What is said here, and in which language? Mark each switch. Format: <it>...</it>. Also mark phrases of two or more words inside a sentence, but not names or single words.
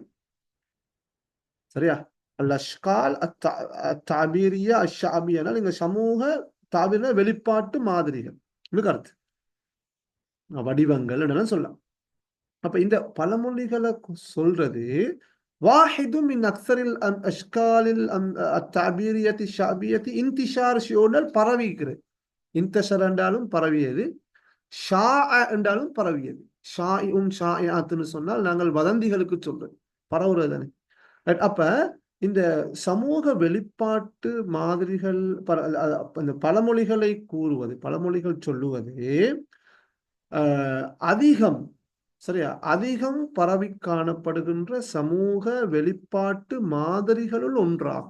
<ta>சரியா?</ta> <ar>الأشكال التعبيرية الشعبية</ar> <ta>என்றால் இங்க சமூக தாபீரியா வெளிப்பாட்டு மாதிரிகள் கருத்து, வடிவங்கள் என்னன்னு சொல்லலாம். அப்ப இந்த பழமொழிகளை சொல்றது</ta> <ar>واحد من أكثر الأشكال التعبيرية الشعبية انتشار</ar> <ta>شيونல் பரவிக்கிறது. இன்தஷர் என்றாலும் பரவியது, ஷா என்றாலும் பரவியது.</ta> <ar>شائع شائعات</ar> <ta>சொன்னால் நாங்கள் வதந்திகளுக்கு சொல்றது, பரவுறது தானே. அப்ப இந்த சமூக வெளிப்பாட்டு மாதிரிகள் இந்த பழமொழிகளை கூறுவது, பழமொழிகள் சொல்லுவது அதிகம், சரியா, அதிகம் பரவி காணப்படுகின்ற சமூக வெளிப்பாட்டு மாதிரிகளுள் ஒன்றாகும்.</ta>